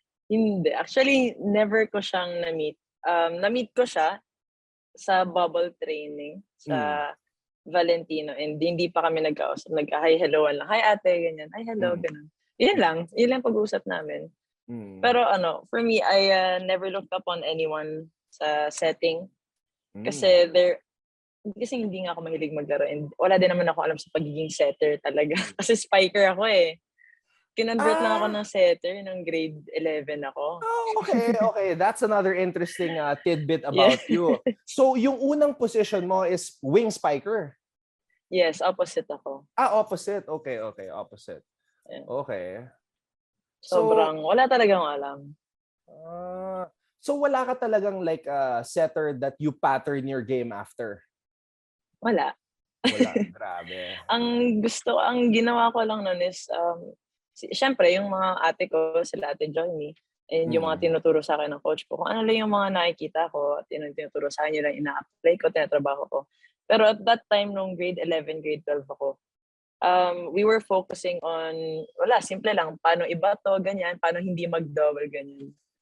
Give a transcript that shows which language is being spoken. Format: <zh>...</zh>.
<tl>Hindi. Actually, never ko siyang na-meet. Na-meet ko siya sa bubble training sa Valentino, and hindi pa kami nagkausap. Nag-hi, hello lang. Hi ate, ganyan. Hi, hello, ganun. Yun lang pag-usap namin. Pero</tl> <en>for me, I never looked up on anyone</en> <tl>sa setting. Kasi hindi nga ako mahilig maglaro, and wala din naman ako alam sa pagiging setter talaga. Kasi spiker ako eh. Kinonvert lang ako ng setter ng grade 11 ako.</tl> <en>Oh, okay. That's another interesting tidbit about you. So,</en> <tl>yung unang position mo</tl> <en>is wing spiker? Yes, opposite</en> <tl>ako.</tl> <en>Opposite. Okay, opposite. Yeah. Okay.</en> <tl>Sobrang, wala talagang alam.</tl> <en>So,</en> <tl>wala ka talagang</tl> <en>like a setter that you pattern your game after?</en> <tl>Wala. Grabe. Ang ginawa ko lang nun is, siyempre, yung mga ate ko, sila Ate Johnny, and yung mga tinuturo sa akin ng coach ko, kung ano lang yung mga nakikita ko, at tinuturo sa akin, yun lang ina-apply ko, tinatrabaho ko. Pero</tl> <en>at that time,</en> <tl>nung grade 11, grade 12 ako,</tl> <en>we were focusing on,</en> <tl>simple lang, paano ibato, ganyan, paano hindi mag-double, ganyan.</tl>